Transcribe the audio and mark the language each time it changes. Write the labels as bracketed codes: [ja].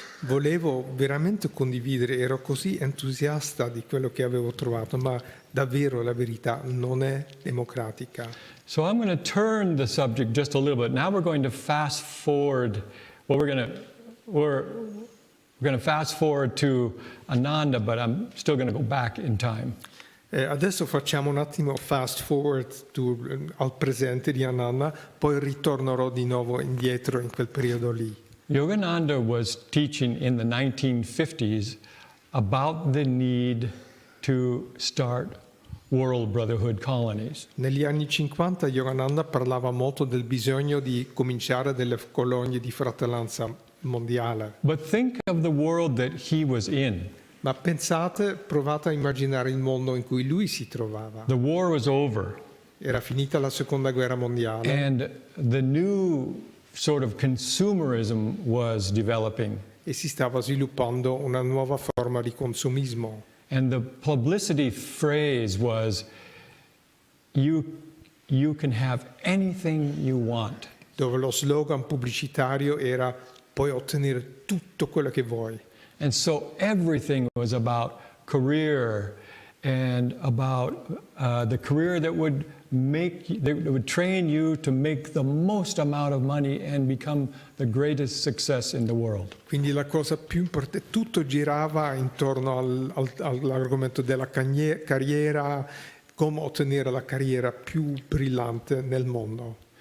[it] Volevo veramente condividere, ero così entusiasta di quello che avevo trovato, ma davvero la verità non è democratica. [en] So I'm going to turn the subject just a little bit. Now we're going to fast forward. Well, we're going to fast forward to Ananda, but I'm still going to go back in time. [it] Adesso facciamo un attimo [en] fast forward [it] al presente di Ananda, poi ritornerò di nuovo indietro in quel periodo lì. [en] Yogananda was teaching in the 1950s about the need to start World Brotherhood colonies. [it] Negli anni 50 Yogananda parlava molto del bisogno di cominciare delle colonie di fratellanza mondiale. [en] But think of the world that he was in. [it] Ma provate a immaginare il mondo in cui lui si trovava. [en] The war was over. [it] Era finita la seconda guerra mondiale. [en] And the new sort of consumerism was developing. [it] E si stava sviluppando una nuova forma di consumismo. [en] And the publicity phrase was, you can have anything you want. [it] Dove lo slogan pubblicitario era puoi ottenere tutto quello che vuoi. [en] And so everything was about career and about the career that would train you to make the most amount of money and become the greatest success in the world. [it] Quindi la cosa più importante, tutto girava intorno all'argomento della carriera, come ottenere la carriera più brillante nel mondo.